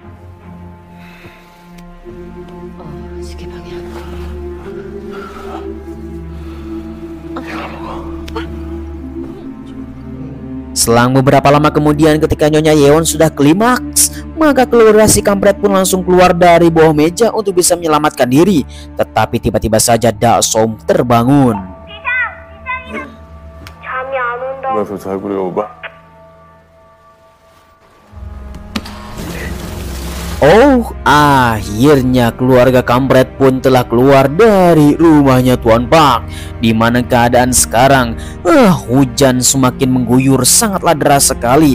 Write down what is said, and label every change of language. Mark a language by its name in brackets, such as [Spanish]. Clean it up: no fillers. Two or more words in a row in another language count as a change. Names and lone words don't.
[Indonesian] Selang beberapa lama kemudian ketika Nyonya Yeon sudah klimaks, maka keluarga si kampret pun langsung keluar dari bawah meja untuk bisa menyelamatkan diri. Tetapi tiba-tiba saja Daesung terbangun. [Korean] 누가 더 잘 그려 오바? [Indonesian] Oh, akhirnya keluarga kampret pun telah keluar dari rumahnya Tuan Pak. Di mana keadaan sekarang, hujan semakin mengguyur sangatlah deras sekali.